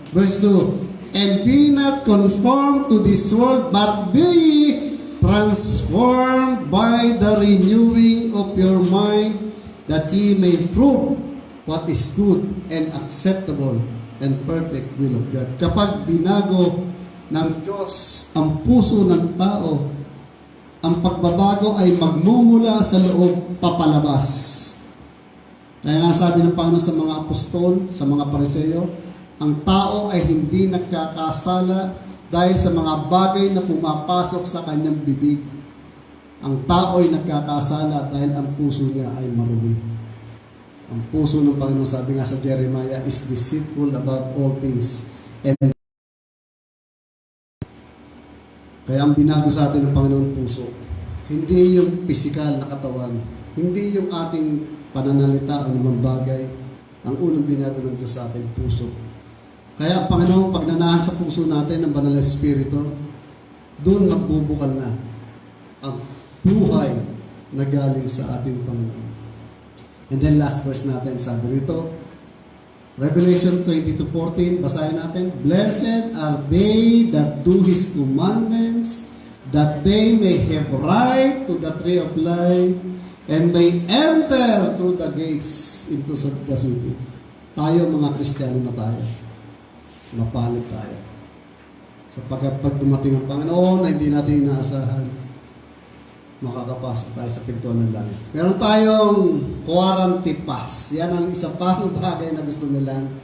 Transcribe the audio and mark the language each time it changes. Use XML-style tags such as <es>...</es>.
<en>Verse 2, and be not conformed to this world, but be ye transformed by the renewing of your mind, that ye may prove what is good and acceptable and perfect will of God.</en> <tl>Kapag binago ng Diyos ang puso ng tao, ang pagbabago ay magmumula sa loob papalabas. Kaya nga sabi ng Panginoon sa mga apostol, sa mga Pariseo, ang tao ay hindi nagkakasala dahil sa mga bagay na pumapasok sa kanyang bibig. Ang tao ay nagkakasala dahil ang puso niya ay marumi. Ang puso ng Panginoon, sabi nga sa Jeremiah,</tl> <en>is deceitful above all things.</en> <tl>And kaya ang binago sa atin ng Panginoon puso. Hindi yung pisikal na katawan. Hindi yung ating pananalita o naman bagay. Ang unang binago ng Diyos sa atin, puso. Kaya ang Panginoon, pag nanahan sa puso natin ng Banal na Espiritu, doon magbubukal na ang buhay na galing sa ating Panginoon.</tl> <en>And then last verse</en> <tl>natin, sabi rito,</tl> <en>Revelation 22:14,</en> <tl>basahin natin,</tl> <en>Blessed are they that do His commandments, that they may have right to the tree of life, and may enter through the gates into the city.</en> <tl>Tayo mga Kristiyano na tayo. Mapalit tayo. Sapagkat pag dumating ang Panginoon na hindi natin inaasahan, makakapasok tayo sa pintuan ng langit. Meron tayong quarantine pass. Yan ang isa pang bagay na gusto nila.</tl>